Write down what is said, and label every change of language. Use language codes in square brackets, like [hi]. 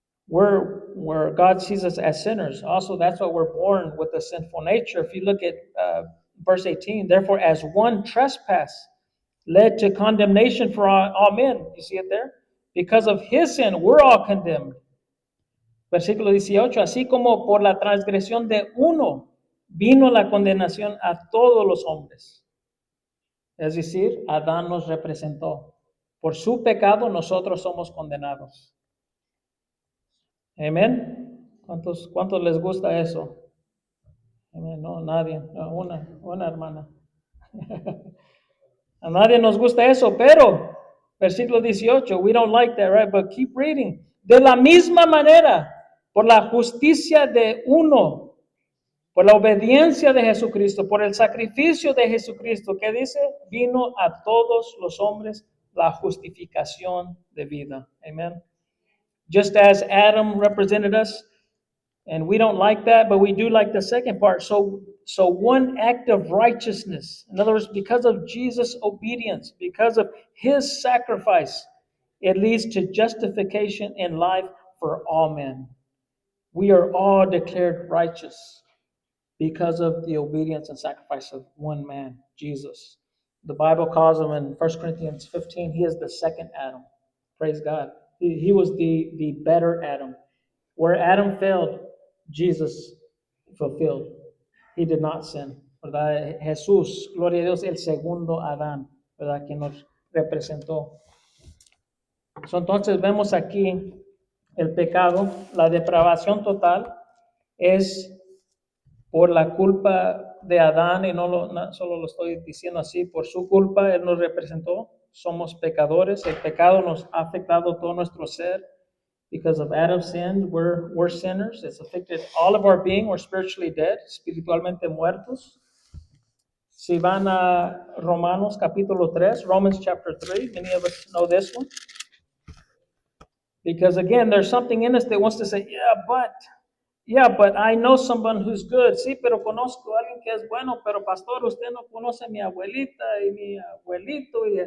[en] We're God sees us as sinners. Also, that's why we're born with a sinful nature. If you look at verse 18, therefore, as one trespass led to condemnation for all men. You see it there? Because of his sin, we're all condemned. [es] Versículo 18, así como por la transgresión de uno vino la condenación a todos los hombres. Es decir, Adán nos representó. Por su pecado nosotros somos condenados. Amén. ¿Cuántos les gusta eso? Amén. No, nadie. No, una hermana. A nadie nos gusta eso, pero versículo 18, [en] we don't like that, right? But keep reading. [es] De la misma manera, por la justicia de uno, por la obediencia de Jesucristo, por el sacrificio de Jesucristo, ¿qué dice? Vino a todos los hombres la justificación de vida. [en] Amen. Just as Adam represented us, and we don't like that, but we do like the second part. So one act of righteousness, in other words, because of Jesus' obedience, because of his sacrifice, it leads to justification in life for all men. We are all declared righteous because of the obedience and sacrifice of one man, Jesus. The Bible calls him in 1 Corinthians 15, he is the second Adam. Praise God. He was the better Adam. Where Adam failed, Jesus fulfilled. He did not sin. [es] ¿Verdad? Jesús, gloria a Dios, el segundo Adán, ¿verdad? Que nos representó. Entonces vemos aquí el pecado, la depravación total es por la culpa de Adán, y no solo lo estoy diciendo así, por su culpa Él nos representó, somos pecadores, el pecado nos ha afectado todo nuestro ser. [en] Because of Adam's sin, we're sinners. It's affected all of our being. We're spiritually dead, [es] espiritualmente muertos. Si van a Romanos capítulo 3, [en] Romans chapter 3, many of us know this one. Because again, there's something in us that wants to say, yeah, but I know someone who's good. [es] Sí, pero conozco a alguien que es bueno, pero pastor, usted no conoce a mi abuelita y mi abuelito.